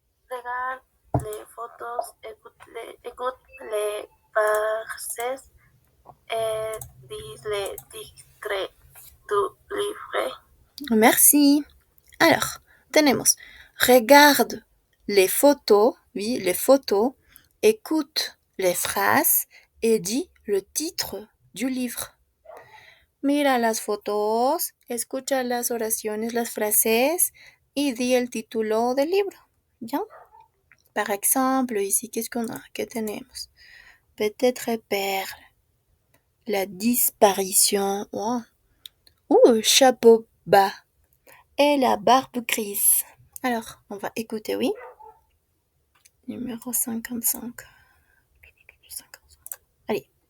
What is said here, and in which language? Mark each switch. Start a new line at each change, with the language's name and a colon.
French: Regarde les photos, écoute les versets et dis les titres du livre. Merci. Alors, tenemos. Regarde les photos, oui, les photos, écoute les phrases et dis le titre du livre.
Spanish: Mira las fotos, escucha las oraciones, las frases y di el título del libro. ¿Ya?
French: Par exemple, ici, qu'est-ce qu'on a?
Spanish: Que tenemos?
French: Peut-être perle. La disparition. Oh. Chapeau bas. Et la barbe grise. Alors, on va écouter, oui. Numéro 55. 55. Allez.